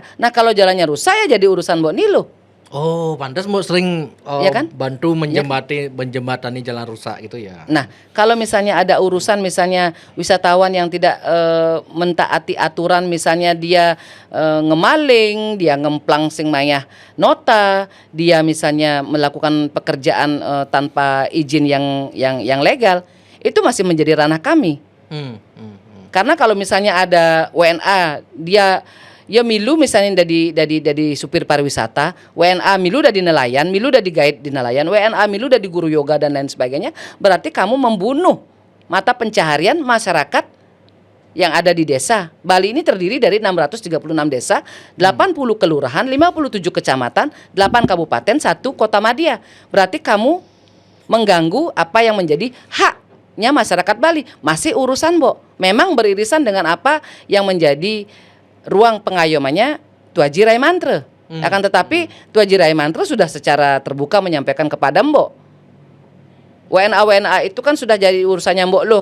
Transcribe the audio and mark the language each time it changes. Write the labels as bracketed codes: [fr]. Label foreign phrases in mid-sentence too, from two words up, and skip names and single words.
[id] Nah, kalau jalannya rusak ya jadi urusan Mbok Nilo. Oh, pantas mau sering Ya kan? bantu menjembatani jalan rusak gitu ya. Nah, kalau misalnya ada urusan misalnya wisatawan yang tidak mentaati aturan, misalnya dia ngemaling, dia [ban] ngemplang sing mayah nota, [id] dia misalnya melakukan pekerjaan tanpa izin yang legal, itu masih menjadi ranah kami. Karena kalau misalnya ada WNA, dia milu misalnya dari supir pariwisata, WNA milu dari nelayan, milu dari guide di nelayan, WNA milu dari guru yoga dan lain sebagainya, berarti kamu membunuh mata pencaharian masyarakat yang ada di desa. Bali ini terdiri dari 636 desa, 80 kelurahan, 57 kecamatan, 8 kabupaten, 1 kota madya. Berarti kamu mengganggu apa yang menjadi haknya masyarakat Bali. Masih urusan, Mbok. Memang beririsan dengan apa yang menjadi ruang pengayomannya Tuaji Rai Mantre. Akan tetapi Tuaji Rai Mantre sudah secara terbuka menyampaikan kepada Mbok, WNA itu kan sudah jadi urusannya Mbok Loh.